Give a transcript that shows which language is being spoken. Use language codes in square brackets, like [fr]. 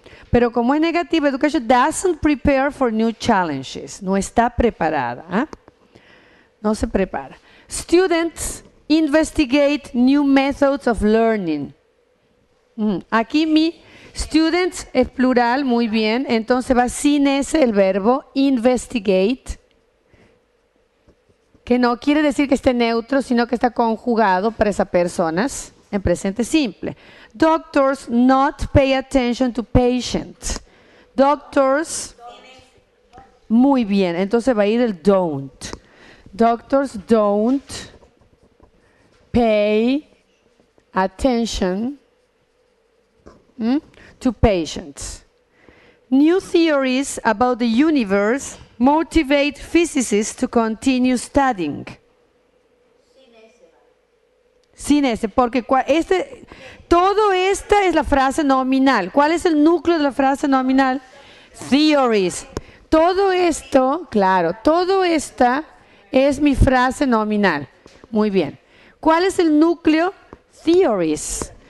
[es] Pero como es negativo, [en] education doesn't prepare for new challenges. [es] No está preparada. ¿Eh? No se prepara. [en] Students investigate new methods of learning. [es] Aquí mi students es plural, muy bien. Entonces va sin ese el verbo investigate, que no quiere decir que esté neutro, sino que está conjugado para esas personas en presente simple. [en] Doctors not pay attention to patients. [es] Doctors, muy bien, entonces va a ir el don't. [en] Doctors don't pay attention to patients. New theories about the universe motivate physicists to continue studying. [es] Sin ese, porque todo esta es la frase nominal. ¿Cuál es el núcleo de la frase nominal? Theories. Todo esto, claro, todo esta es mi frase nominal. Muy bien. ¿Cuál es el núcleo? Theories.